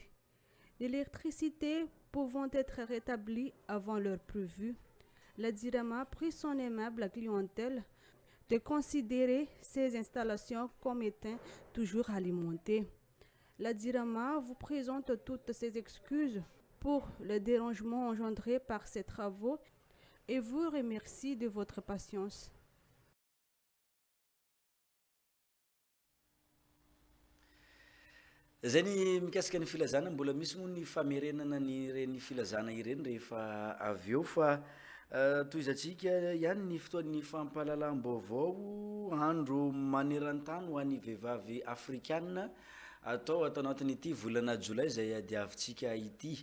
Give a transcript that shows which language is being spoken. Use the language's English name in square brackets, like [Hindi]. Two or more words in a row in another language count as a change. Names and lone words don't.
[French] L'électricité pouvant être rétablie avant l'heure prévue, la Dzirama prie son aimable clientèle de considérer ces installations comme étant toujours alimentées. La Dzirama vous présente toutes ses excuses pour le dérangement engendré par ces travaux et vous remercie de votre patience. [Malagasy] Zay ny mikasika ny filazana mbola misy moa ny famerenana ny reny filazana ireny rehefa avy eo fa toy izantsika ihany ny fotoan'ny fampahalalam-baovao andro maneran-tany ho an'ny vehivavy afrikanina atao anatin'ity volana jolay izay adiavintsika ity.